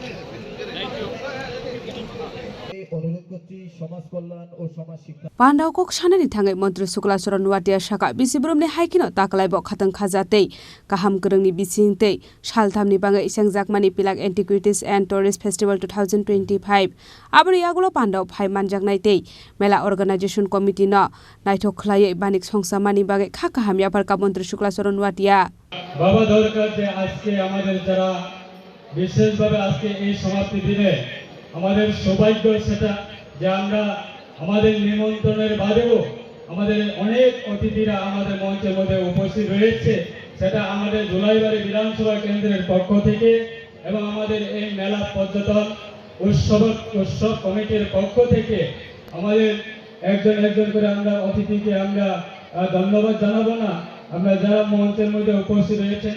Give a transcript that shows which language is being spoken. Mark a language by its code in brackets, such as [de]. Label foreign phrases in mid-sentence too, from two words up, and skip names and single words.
[trp] Pandau kok sanani thangai Montri Sukla Choron Nuatia Shaka Bishiburumni haikinau takalaibo khatang khajatei kaham gorongni bisingtei shaltamni bagai sangjakmani pilak Antiquities and Tourist Festival 2025 Abri yagulo Pandau phai manjaknai tei Mela Organization Committee no naithok khlai banik songsamani bagai kha kaham yaparka Montri Sukla Choron Nuatia [bn] বাবা দরকার যে আজকে আমাদের যারা বিশেষভাবে আজকে এই সমাপ্তি দিনে আমাদের সৌভাগ্য সেটা যে আমরা আমাদের নিমন্ত্রণের বাদেও আমাদের অনেক অতিথিরা আমাদের মঞ্চের মধ্যে উপস্থিত রয়েছে সেটা আমাদের ধুলাইবাড়ি বিধানসভা কেন্দ্রের পক্ষ থেকে এবং আমাদের এই মেলা পর্যটন উৎসব কমিটির পক্ষ থেকে আমাদের একজন একজন করে আমরা অতিথিকে আমরা ধন্যবাদ জানাবো না আমরা যারা মঞ্চের মধ্যে উপস্থিত রয়েছেন